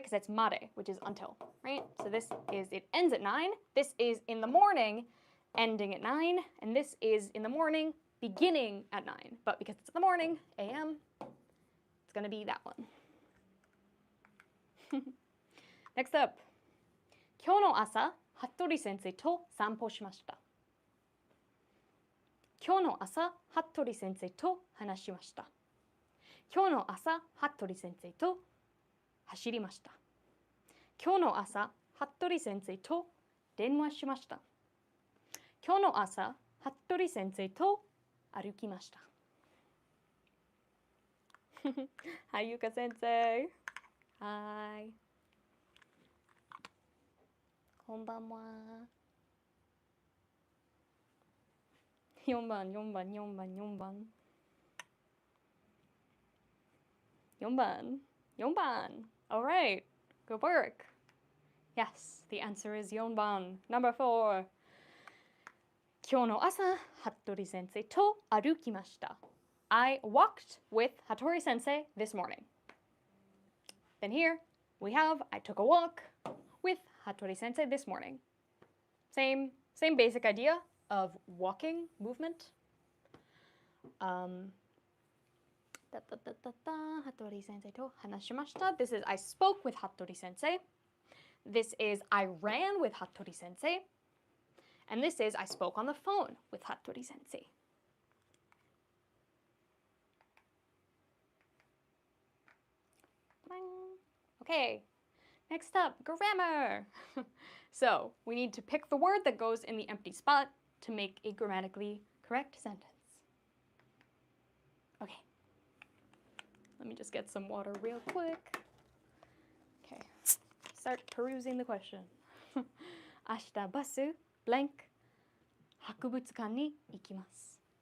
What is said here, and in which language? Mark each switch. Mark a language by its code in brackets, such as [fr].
[en] Because it's mare, which is until, right? So this is, it ends at 9. This is in the morning, ending at 9. And this is in the morning, beginning at 9. But because it's in the morning, a.m., it's going to be that one. Next up. [ja] 今日の朝、服部先生と散歩しました。今日の朝、服部先生と話しました。今日の朝、服部先生と走りました。今日の朝、服部先生と電話しました。今日の朝、服部先生と歩きました。 [en] Hi, Yuka sensei. Hi. [ja] こんばんは。 4番。 [en] All right. Good work. Yes, the answer is 4番.Number 4. [ja] 今日の朝、服部先生と歩きました。 [en] I walked with Hattori sensei this morning. Then here we have I took a walk with Hattori sensei this morning. Same basic idea of walking movement. [ja] Hattori sensei to hanashimashita. [en] This is I spoke with Hattori sensei. This is I ran with Hattori sensei. And this is I spoke on the phone with Hattori sensei. Okay, next up, grammar. So we need to pick the word that goes in the empty spot to make a grammatically correct sentence. Okay. Let me just get some water real quick. Okay. Start perusing the question. [ja] 明日バス blank 博物館に行きます。